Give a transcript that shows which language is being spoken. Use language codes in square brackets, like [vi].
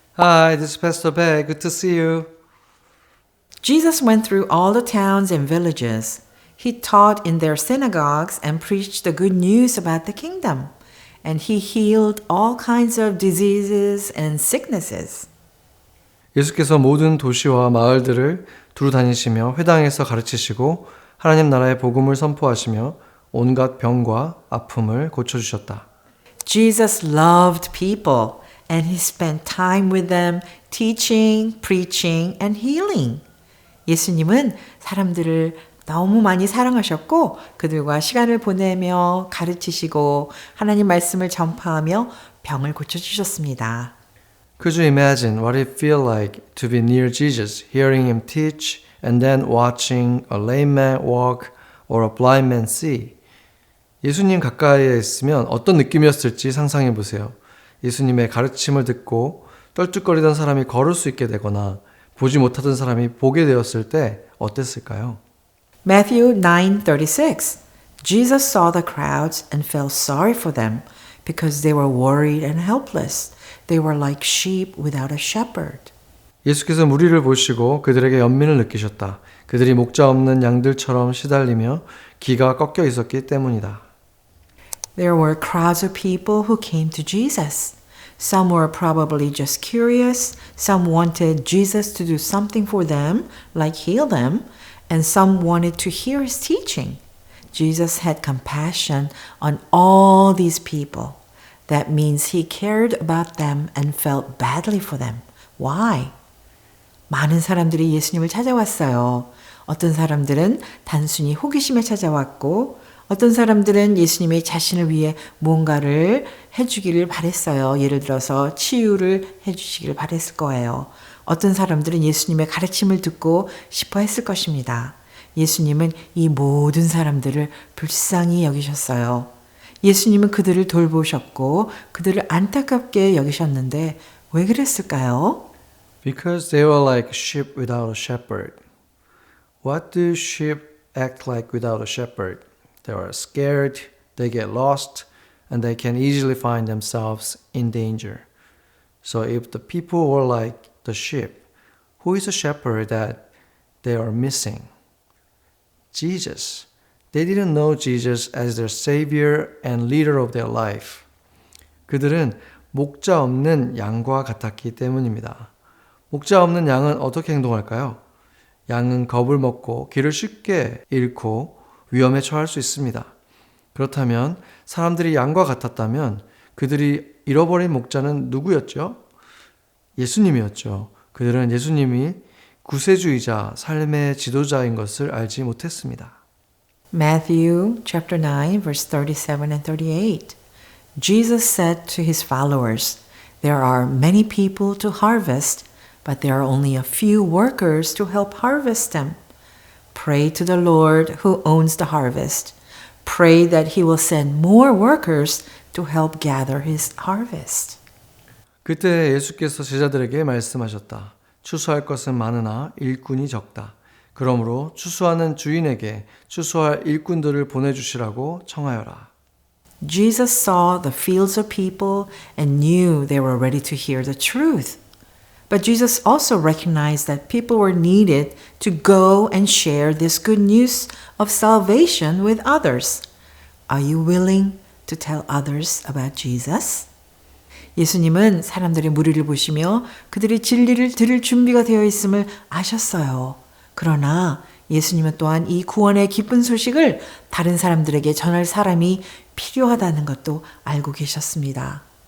[en] Hi, this is Pastor Bear. Good to see you. Jesus went through all the towns and villages. He taught in their synagogues and preached the good news about the kingdom. And he healed all kinds of diseases and sicknesses. [ko] 예수께서 모든 도시와 마을들을 두루 다니시며 회당에서 가르치시고 하나님 나라의 복음을 선포하시며 온갖 병과 아픔을 고쳐주셨다. [en] Jesus loved people and he spent time with them teaching, preaching, and healing. [ko] 예수님은 사람들을 너무 많이 사랑하셨고 그들과 시간을 보내며 가르치시고 하나님 말씀을 전파하며 병을 고쳐주셨습니다. [en] Could you imagine what it feel like to be near Jesus, hearing him teach, and then watching a lame man walk or a blind man see? [ko] 예수님 가까이에 있으면 어떤 느낌이었을지 상상해 보세요. 예수님의 가르침을 듣고 떨쭉거리던 사람이 걸을 수 있게 되거나 보지 못하던 사람이 보게 되었을 때 어땠을까요? [en] Matthew 9:36. Jesus saw the crowds and felt sorry for them because they were worried and helpless. They were like sheep without a shepherd. [ko] 예수께서 무리를 보시고 그들에게 연민을 느끼셨다. 그들이 목자 없는 양들처럼 시달리며 기가 꺾여 있었기 때문이다. [en] There were crowds of people who came to Jesus. Some were probably just curious. Some wanted Jesus to do something for them, like heal them. And some wanted to hear his teaching. Jesus had compassion on all these people. That means he cared about them and felt badly for them. Why? [ko] 많은 사람들이 예수님을 찾아왔어요. 어떤 사람들은 단순히 호기심에 찾아왔고 어떤 사람들은 예수님이 자신을 위해 뭔가를 해주기를 바랬어요. 예를 들어서 치유를 해주시기를 바랬을 거예요. 어떤 사람들은 예수님의 가르침을 듣고 싶어 했을 것입니다. 예수님은 이 모든 사람들을 불쌍히 여기셨어요. 예수님은 그들을 돌보셨고 그들을 안타깝게 여기셨는데 왜 그랬을까요? [en] Because they were like sheep without a shepherd. What do sheep act like without a shepherd? They are scared, they get lost, and they can easily find themselves in danger. So if the people were like the sheep, who is the shepherd that they are missing? Jesus. They didn't know Jesus as their savior and leader of their life. [ko] 그들은 목자 없는 양과 같았기 때문입니다. 목자 없는 양은 어떻게 행동할까요? 양은 겁을 먹고 길을 쉽게 잃고 위험에 처할 수 있습니다. 그렇다면 사람들이 양과 같았다면 그들이 잃어버린 목자는 누구였죠? 예수님이었죠. 그들은 예수님이 구세주이자 삶의 지도자인 것을 알지 못했습니다. [en] Matthew chapter 9 verse 37 and 38. Jesus said to his followers, "There are many people to harvest, but there are only a few workers to help harvest them. Pray to the Lord who owns the harvest. Pray that he will send more workers to help gather his harvest." [ko] 그때 예수께서 제자들에게 말씀하셨다. 추수할 것은 많으나 일꾼이 적다. 그러므로 추수하는 주인에게 추수할 일꾼들을 보내주시라고 청하여라. [en] Jesus saw the fields of people and knew they were ready to hear the truth. But Jesus also recognized that people were needed to go and share this good news of salvation with others. Are you willing to tell others about Jesus? [ko] 예수님은 사람들의 무리를 보시며 그들이 진리를 들을 준비가 되어 있음을 아셨어요. 그러나 예수님은 또한 이 구원의 기쁜 소식을 다른 사람들에게 전할 사람이 필요하다는 것도 알고 계셨습니다.